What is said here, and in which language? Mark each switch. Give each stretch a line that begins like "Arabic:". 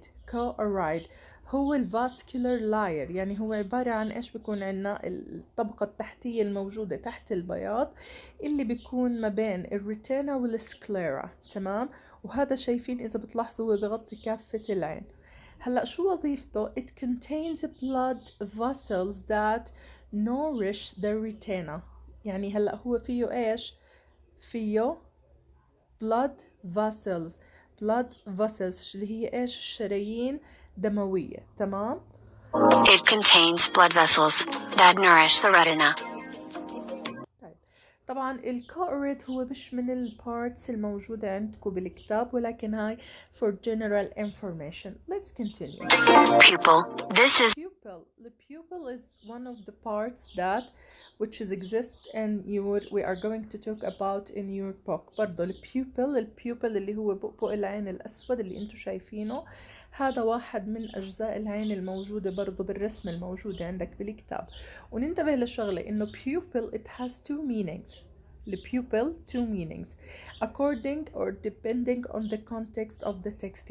Arabic: choroid هو الفاسكولار لاير. يعني هو عبارة عن ايش؟ بيكون عنا الطبقة التحتية الموجودة تحت البياض اللي بيكون ما بين الريتينا والسكليرا. تمام؟ وهذا شايفين اذا بتلاحظوا هو بغطي كافة العين. هلأ شو وظيفته؟
English: it contains blood vessels that nourish the retina.
Arabic: يعني هلا هو فيه ايش؟ فيه
English: blood vessels.
Arabic: blood vessels اللي هي ايش؟ الشرايين دموية. تمام.
English: It contains blood vessels that nourish the retina.
Arabic: طيب طبعا الكوريد هو مش من البارتس الموجودة عندكم بالكتاب، ولكن هاي
English: for general information. Let's continue. Pupil. This is Pupil. The pupil is one of the parts that which is exist in your we are going to talk about in your book.
Arabic: برضو البيوبل اللي هو بؤبؤ العين الأسود اللي انتو شايفينه، هذا واحد من أجزاء العين الموجودة برضو بالرسم الموجودة عندك بالكتاب. وننتبه لشغلة إنه
English: pupil it has two meanings. البيوبل two meanings according or depending on the context of the text.